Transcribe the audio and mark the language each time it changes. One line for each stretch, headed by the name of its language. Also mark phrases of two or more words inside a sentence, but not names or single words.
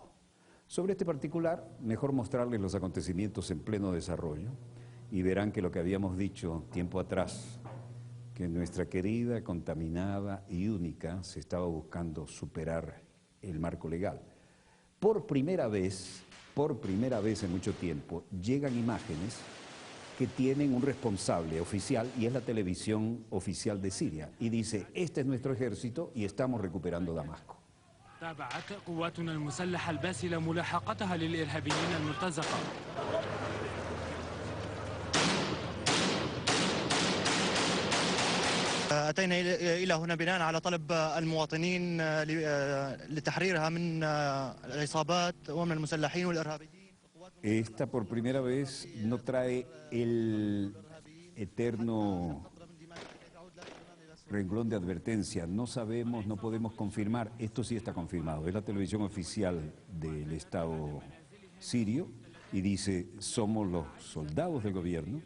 Spanish: Sobre este particular, mejor mostrarles los acontecimientos en pleno desarrollo y verán que lo que habíamos dicho tiempo atrás, que nuestra querida, contaminada y única se estaba buscando superar el marco legal. Por primera vez en mucho tiempo, llegan imágenes que tienen un responsable oficial y es la televisión oficial de Siria, y dice, este es nuestro ejército y estamos recuperando Damasco.
Arabic: تابعت قواتنا المسلحة الباسلة ملاحقتها للإرهابيين المرتزقة. أتينا إلى هنا بناء على طلب المواطنين لتحريرها من العصابات ومن المسلحين والإرهابيين.
Spanish: Esta por primera vez no trae el eterno renglón de advertencia. No sabemos, no podemos confirmar. Esto sí está confirmado. Es la televisión oficial del Estado sirio y dice, somos los soldados del gobierno.